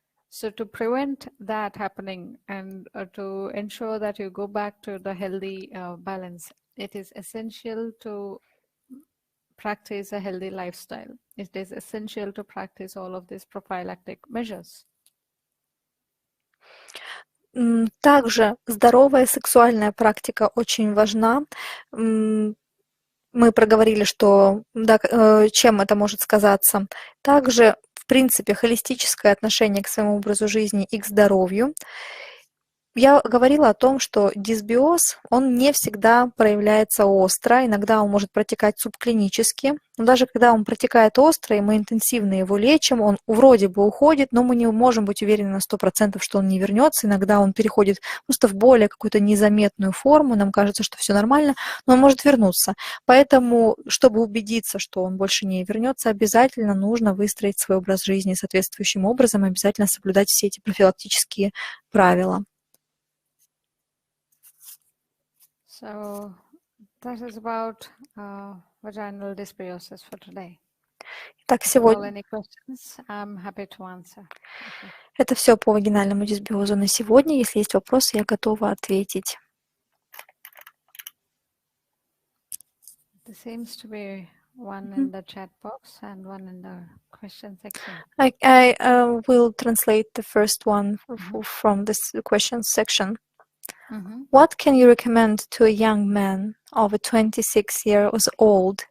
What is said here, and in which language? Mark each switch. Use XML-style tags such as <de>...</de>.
<en>So to prevent that happening and to ensure that you go back to the healthy balance, it is essential to practice a healthy lifestyle. It is essential to practice all of these prophylactic measures.</en> <ru>Также здоровая сексуальная практика очень важна. Мы проговорили, что да, чем это может сказаться. Также, в принципе, холистическое отношение к своему образу жизни и к здоровью. Я говорила о том, что дисбиоз, он не всегда проявляется остро, иногда он может протекать субклинически, но даже когда он протекает остро, и мы интенсивно его лечим, он вроде бы уходит, но мы не можем быть уверены на 100%, что он не вернется, иногда он переходит просто в более какую-то незаметную форму, нам кажется, что все нормально, но он может вернуться. Поэтому, чтобы убедиться, что он больше не вернется, обязательно нужно выстроить свой образ жизни соответствующим образом, обязательно соблюдать все эти профилактические правила.</ru> <en>So that is about vaginal dysbiosis for today.</en> <ru>Так, сегодня...</ru> <en>Any questions, I'm happy to answer.</en> <ru>Это все по вагинальному дисбиозу на сегодня. Если есть вопросы, я готова ответить.</ru> <en>There seems to be one in the chat box and one in the question section. I will translate the first one from this question section. What can you recommend to a young man over 26 years old?</en>